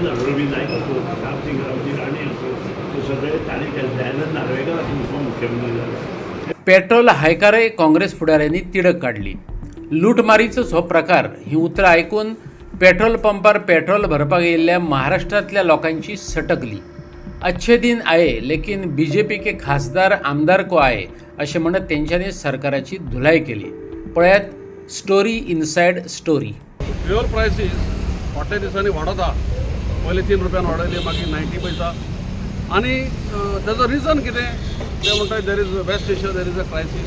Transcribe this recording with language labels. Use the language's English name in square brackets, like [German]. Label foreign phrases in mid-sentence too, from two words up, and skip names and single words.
[Konkani] रवी नायक असो प्रतापसिंग रावजी राणे असो ते सगळे ताणें केले. दयानंद नार्वेकर असो मुख्यमंत्री जाले. पेट्रोल हायकारे काँग्रेस फुडाऱ्यांनी तिडक काढली. लूटमारीचो हो प्रकार ही उतरां आयकून पेट्रोल पंपार पेट्रोल भरपाक येयल्ल्या महाराष्ट्रांतल्या लोकांची सटकली. [Hindi] अच्छे दिन आये लेकिन बीजेपी के खासदार आमदार को आये [Konkani] अशें म्हणत तेंच्यांनी सरकाराची धुलाय केली. पळयात स्टोरी इनसायड स्टोरी. [English] fuel prices [Konkani] फाटल्या दिसांनी वाडता. पयलीं 3 रुपयान वाडयली मागीर 90 पैसा. आनी तेजो रिजन कितें ते म्हणटात [English] there is West Asia there is a crisis.